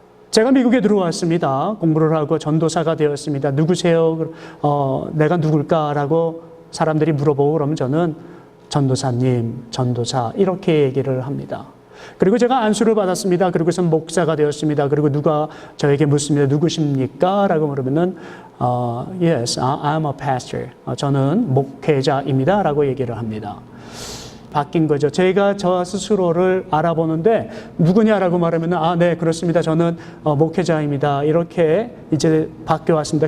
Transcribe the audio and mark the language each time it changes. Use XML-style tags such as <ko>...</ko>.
<ko>제가 미국에 들어왔습니다. 공부를 하고 전도사가 되었습니다. 누구세요? 내가 누굴까라고 사람들이 물어보고 그러면 저는 전도사님, 전도사 이렇게 얘기를 합니다. 그리고 제가 안수를 받았습니다. 그리고서 목사가 되었습니다. 그리고 누가 저에게 묻습니다. 누구십니까? 라고 물으면은</ko> <en>Yes, I'm a pastor.</en> <ko>저는 목회자입니다. 라고 얘기를 합니다. 바뀐 거죠. 제가 저 스스로를 알아보는데 누구냐라고 말하면 네, 그렇습니다. 저는 목회자입니다. 이렇게 이제 바뀌어 왔습니다.</ko>